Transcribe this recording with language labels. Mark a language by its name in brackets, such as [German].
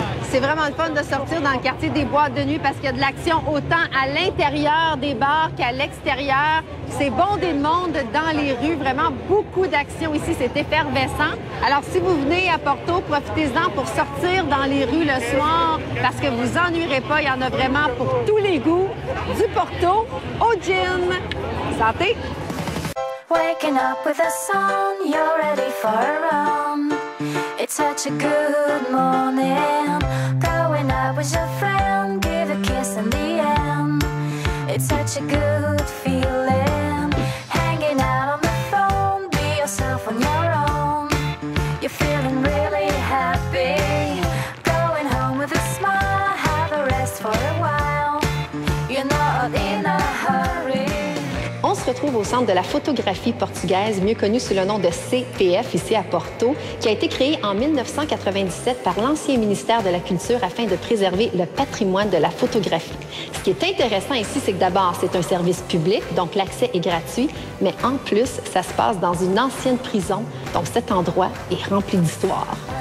[French] C'est vraiment le fun de sortir dans le quartier des boîtes de nuit parce qu'il y a de l'action autant à l'intérieur des bars qu'à l'extérieur. C'est bondé de monde dans les rues, vraiment beaucoup d'action ici, c'est effervescent. Alors si vous venez à Porto, profitez-en pour sortir dans les rues le soir parce que vous ennuierez pas, il y en a vraiment pour tous les goûts. Du Porto au gin. Santé! [English] Waking up with a sun, you're ready for a run. It's such a good morning. Going out with your friend, give a kiss in the end. It's such a good feeling. Hanging out on the phone, be yourself on your own. You're feeling really happy. Going home with a smile, have a rest for a while. You're not in a hurry. [French] On se retrouve au Centre de la photographie portugaise, mieux connu sous le nom de CPF, ici à Porto, qui a été créé en 1997 par l'ancien ministère de la Culture afin de préserver le patrimoine de la photographie. Ce qui est intéressant ici, c'est que d'abord, c'est un service public, donc l'accès est gratuit, mais en plus, ça se passe dans une ancienne prison, donc cet endroit est rempli d'histoire.